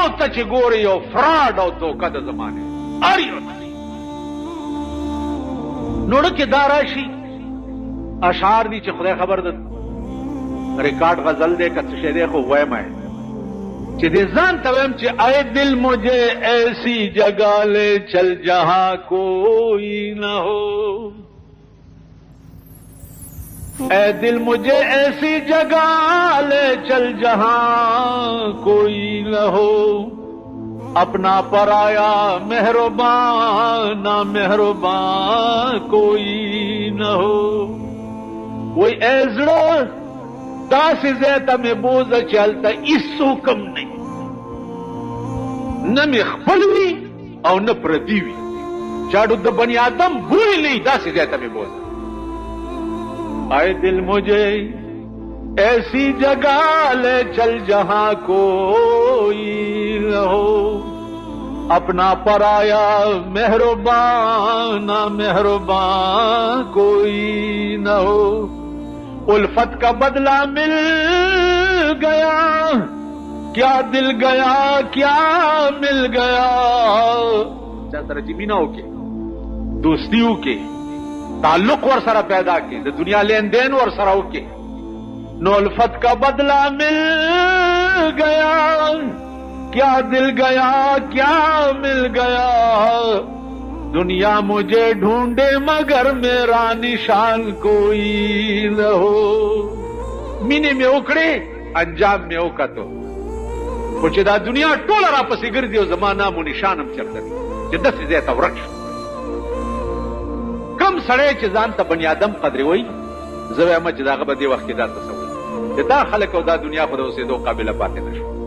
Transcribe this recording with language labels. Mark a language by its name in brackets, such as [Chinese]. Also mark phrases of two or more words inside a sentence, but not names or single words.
[Pashto] ته چې ګوري یو فراډ او دوکه د زمانې ار یو ته نوړه کې دا راشي اشعار دي چې خدای خبر ده ریکارډ غزل دی که څه شی دی خو وایم چې دې ځان ته وایم چې [Urdu] اے دل مجھے ایسی جگہ لے چل جہاں کوئی نہ ہو اے دل مجھے ایسی جگہ لے چل جہاں کوئی نہ ہو اپنا پرایا مہربان نہ مہربان کوئی نہ ہو [Pashto] وہی اے زړه داسې ځای ته مې بوځه چې هلته هېڅ حکم نه نه مې خپل وي او نه پردي وي چاډو د بني آدم بوی نه وي داسې ځای ته مې بوځه [Urdu] آئے دل مجھے ایسی جگہ لے چل جہاں کوئی نہ ہو اپنا پرایا مہربان نہ مہربان کوئی نہ ہو الفت کا بدلہ مل گیا کیا دل گیا کیا مل گیا [Pashto] چا سره چې مینه وکړي دوستي وکړي تعلق ور سره پیدا کړي د دنیا لین دین ور سره وکړي نو [Urdu] الفت کا بدلہ مل گیا کیا دل گیا کیا مل گیا دنیا مجھے ڈھونڈے مگر میرا نشان کوئی نہ ہو [Pashto] مینه مې وکړې انجام مې وکړو خو چې دا دنیا ټوله راپسې ګرځي او زما نام و نشان هم چېرته وي چې داسې ځای ته ورک شو کم سړی چې ځان ته بني آدم قدرې وایي زه وایم چې د هغه به دې وخت کې دا تصور چې دا خلک او دا دنیا خو د اوسېدو قابله پاتې نه شو